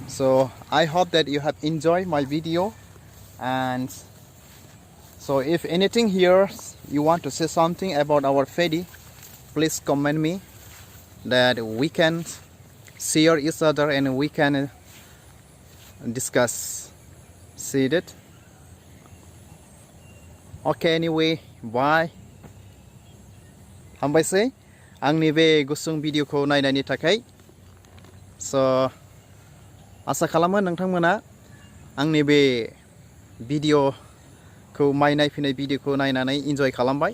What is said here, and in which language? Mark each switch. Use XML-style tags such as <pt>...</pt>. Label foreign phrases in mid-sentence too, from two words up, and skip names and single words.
<en>So I hope that you have enjoyed my video, and so if anything here you want to say something about our paddy, please comment me that we can share each other and we can discuss. See that? Okay, anyway, bye.</en> <brx>हामबायसै आंनि बे गुसुं भिडिअखौ नायनायनि थाखाय। स' आसा खालामो नोंथांमोना आंनि बे भिडिअखौ माइ नायफैनाय भिडिअखौ नायनानै इन्जय खालामबाय।</brx>